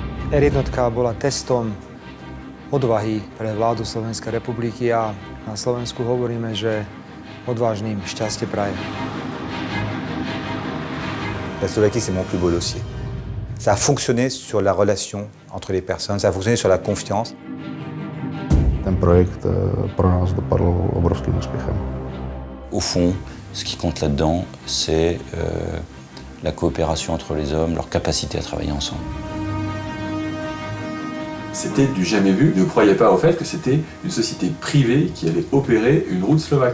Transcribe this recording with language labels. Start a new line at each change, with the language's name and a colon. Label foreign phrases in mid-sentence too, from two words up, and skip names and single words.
Slovak: R1 bola testom odvahy pre vládu Slovenskej republiky a na Slovensku hovoríme, že odvážnym šťastie praje.
French: La Slovaquie, c'est mon plus beau dossier. Ça a fonctionné sur la relation entre les personnes, ça a fonctionné sur la confiance.
Czech: Ten projekt pro nás dopadl obrovským úspěchem.
French: Au fond, ce qui compte là-dedans, c'est la coopération entre les hommes, leur capacité à travailler ensemble. C'était du jamais vu. Ne croyez pas au fait que c'était une société privée qui allait opérer une route slovaque.